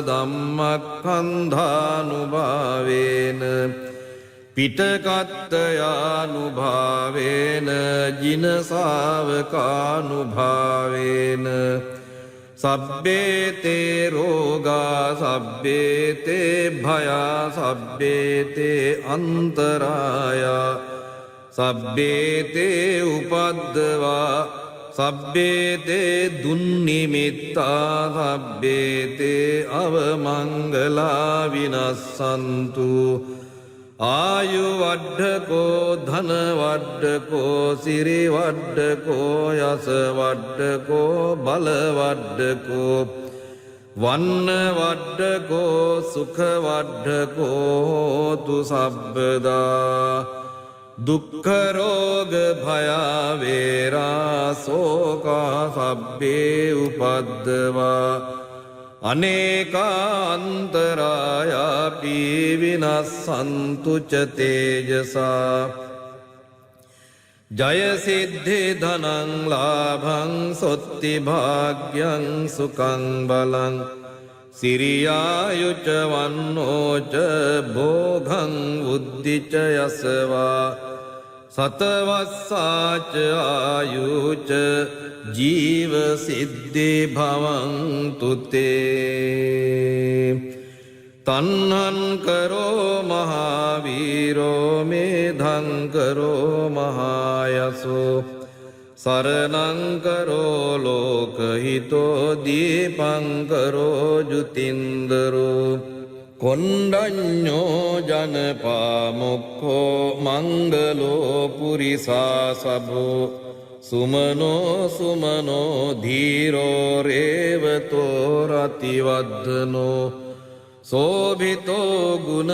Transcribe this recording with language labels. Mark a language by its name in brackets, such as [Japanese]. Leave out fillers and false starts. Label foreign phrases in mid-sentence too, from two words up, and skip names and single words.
[Pali] ධම්මක්ඛන්ධානුභාවේන පිටකත්තයානුභාවේන ජින ශාවකානුභාවේන සබ්බේතේ රෝගා සබ්බේතේ භයා සබ්බේතේ අන්තරායා සබ්බේතේ උපද්දවා සබ්බේතේ දුන්නිමිත්තා සබ්බේතේ අවමංගලා විනස්සන්තු ආයු වඩ්ඩකෝ ධන වඩ්ඩකෝ සිරි වඩ්ඩකෝ යස වඩ්ඩකෝ බල වඩ්ඩකෝ වන්න වඩ්ඩකෝ සුඛ වඩ්ඩකෝ හෝතු සබ්බදා දුක්ඛ රෝග භය වේරා සෝකා සබ්බේ උපද්දවා අනේකාන්තරායාපි විනස්සන්තු ච තේජසා ජය සිද්ධි ධනං ලාභං සොත්ති භාග්‍යං සුඛං බලං සිරියායුච වන්නෝච භෝගං උද්ධිච යසවා සතවස්සාච ආයුච ජීව සිද්ධි භවන්තු තේ තන්නං කරෝ මහාවීරෝ මේධං කරෝ මහායසෝ සරණං කරෝ ලෝකහිතෝ දීපං කරෝ ජුතින්දරෝ කොණ්ඩඤ්ඤෝ ජනපාමුක්ඛෝ මංගලෝ පුරිසා සබෝ සුමනෝ සුමනෝ ධීරෝ රේවතෝ රතිවද්දනෝ සෝභිතෝ ගුණ